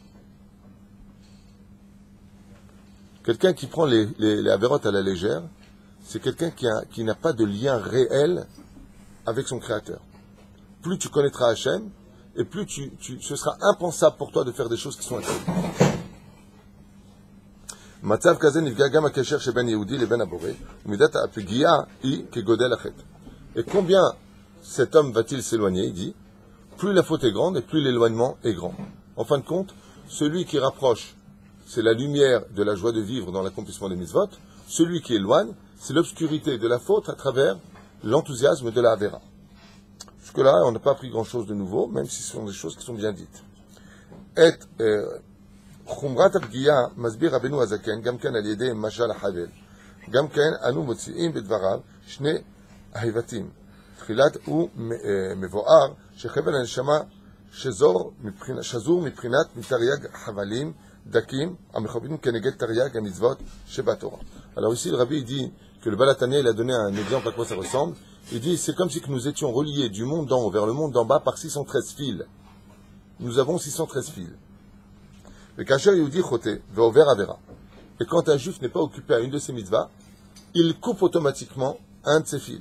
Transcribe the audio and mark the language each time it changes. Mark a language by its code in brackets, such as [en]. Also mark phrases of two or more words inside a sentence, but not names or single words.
[fr] Quelqu'un qui prend les avérotes à la légère, c'est quelqu'un qui n'a pas de lien réel avec son créateur. Plus tu connaîtras Hachem, et plus ce sera impensable pour toi de faire des choses qui sont interdites. [he] מצב כזה נפגע גם הקשר שבין יהודי לבין הבורא, ומידת הפגיעה היא כגודל החטא. [fr] Et combien cet homme va-t-il s'éloigner? Il dit, plus la faute est grande et plus l'éloignement est grand. En fin de compte, celui qui rapproche, c'est la lumière de la joie de vivre dans l'accomplissement des mitzvot. Celui qui éloigne, c'est l'obscurité de la faute à travers l'enthousiasme de la Havera. Jusque-là, on n'a pas appris grand-chose de nouveau, même si ce sont des choses qui sont bien dites. [he] חומרת הפגיעה מסביר רבנו הזקן גם כן על ידי משל החבל. גם כן אנו מוציאים בדבריו שני ההיבטים. תחילת הוא מבואר שחבל הנשמה שזור מבחינת מתרי"ג חבלים דקים המכוונים כנגד תרי"ג המצוות שבתורה. [fr] Alors ici le rabbi dit que le Baal HaTanya il a donné un exemple à quoi ça ressemble. Il dit c'est comme si nous étions reliés du monde d'en haut vers le monde d'en bas par 613 fils. Nous avons 613 fils. Et quand un juif n'est pas occupé à une de ces mitzvahs, il coupe automatiquement un de ses fils.